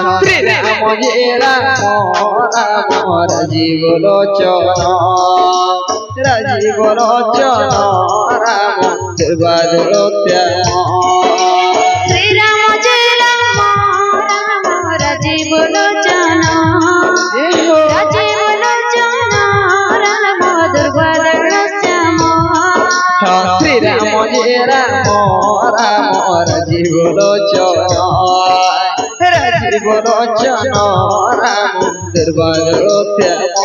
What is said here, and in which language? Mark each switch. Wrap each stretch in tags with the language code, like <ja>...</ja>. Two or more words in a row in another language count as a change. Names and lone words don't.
<hi>श्री राम जय राम राम राजीव लोचन राम</hi> <or>ଦୁର୍ବାଦଳ ଶ୍ୟାମ ଶ୍ରୀରାମ ଜୟ ରାମ ରାମ ରାଜୀବ ଲୋଚନ ରାଜୀବ ଲୋଚନ ରାମ ଦୁର୍ବାଦଳ ଶ୍ୟାମ ଶ୍ରୀରାମ ଜୟ ରାମ ରାମ ରାଜୀବ ଲୋଚନ ରାଜୀବ ଲୋଚନ ରାମ ଦୁର୍ବାଦଳ ଶ୍ୟାମ</or>